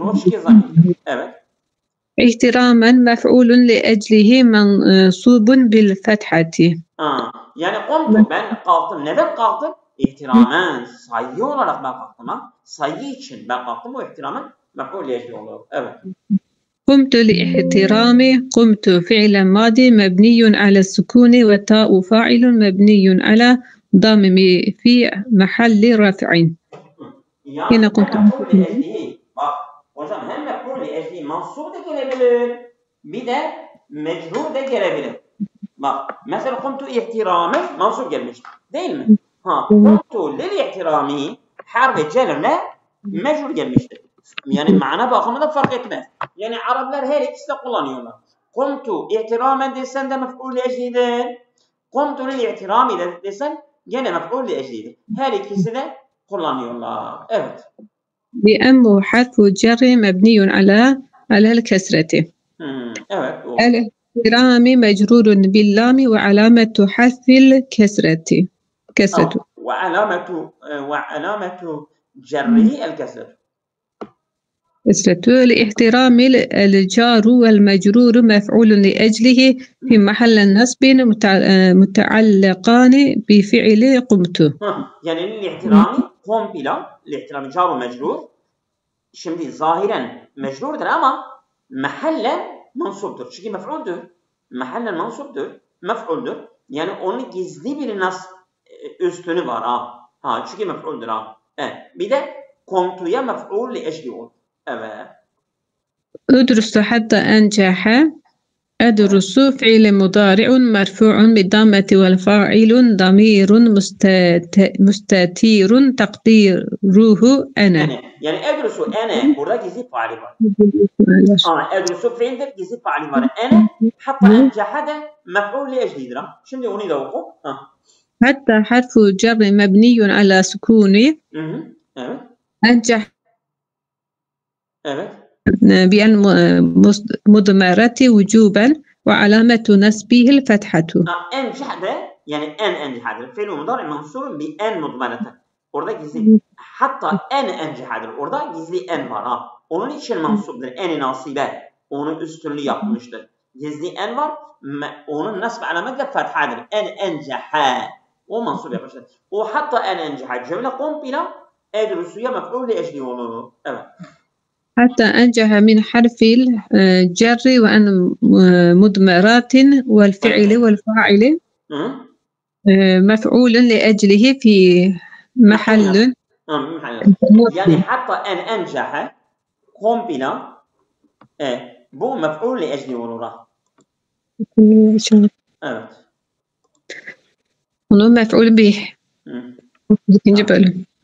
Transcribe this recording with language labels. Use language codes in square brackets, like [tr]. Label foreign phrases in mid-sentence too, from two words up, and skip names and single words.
[tr] O şekil zamirdir. Evet. [ar] احتراماً مفعولٌ لأجله منصوبٌ بالفتحة. [tr] Yani komtu, ben kalktım. Neden kalktım? İhtiramen, sayı olarak ben kalktım. Ha? Sayı için ben kalktım. O ihtiramen mef'ul ecli olur. Evet. [ar] قمت لاحترام قمت فعل ماضي مبني على السكون وتاء فاعل مبني على ضم في محل رفع. [tr] Yani Yine komtu. mef'ul ecli. Bak hocam hem mef'ul ecli mansub da gelebilir. Bir de mecrur da gelebilir. Bak mesela [ar] قمت احتراماً [tr] mansub gelmiş. Değil mi? [ar] قمت للاحترام [tr] harf celirle mecrur gelmiştir. Yani mana bakımında fark etmez. Yani Araplar her ikisi de kullanıyorlar. [ar] قمت احتراماً [tr] desen de mef'ul eclidir. [ar] قمت للاحترام [tr] desen gene mef'ul eclidir. Her ikisi de kullanıyorlar. Evet. [ar] لأنه حرف جر مبني على الكسرة. [tr] Evet. [ar] الاحترام مجرور باللام وعلامة حذف الكسرة. وعلامة جره الكسر. كسرة. لاحترام الجار والمجرور مفعول لأجله في محل النصب متعلقان بفعل قمت. [tr] Yani lihtirami kompila, lihtirami car ve mecrur. Şimdi zahiren mecrurdur ama mahallen mansuptur. Çünkü mef'uldür. Mahallen mansuptur. Mef'uldür. Yani onun gizli bir üstünü var ha. Çünkü mef'uldür ha. Evet. Bir de komtuya mef'ul li ecli olur. Evet. [ar] أدرس حتى أنجح. أدرس فعل مضارع مرفوع بالضمة والفاعل ضمير مستتير تقديره أنا. [tr] Yani [ar] أدرس أنا [tr] burada gizli faali var. Edrusu fiildir, gizli faali var. [ar] أنا حتى أنجح [tr] da mef'ul li eclidir. Şimdi onu da oku. [ar] حتى حرف جر مبني على سكون. [tr] Evet. [ar] أنجح. [tr] Evet. [ar] بأن مضمرة وجوبا وعلامة نسبه الفتحة. أنجح ده يعني أنجح ده فعل مضارع منصوب بأن مضمرة. [tr] Orada gizli. Hatta encehadır. Orada gizli en var ha. Onun için mansuptur. [ar] أن ناصبة. [tr] Onun üstünlüğü yapmıştır. Gizli en var. Onun nasb alameti de fethadır. Enceha. O mansub yapmıştır. O [ar] حتى أنجح. [tr] Cümle kompila edrusuya mef'ul li ecli olur. Evet. [ar] حتى أنجح من حرف الجر وأن مضمرات والفعل والفاعل مفعول لأجله في محل. [tr] Yani [ar] حتى أنجح [tr] kompila bu mef'ul li ecli olur. Evet. Onu mef'ul bih. İkinci bölüm.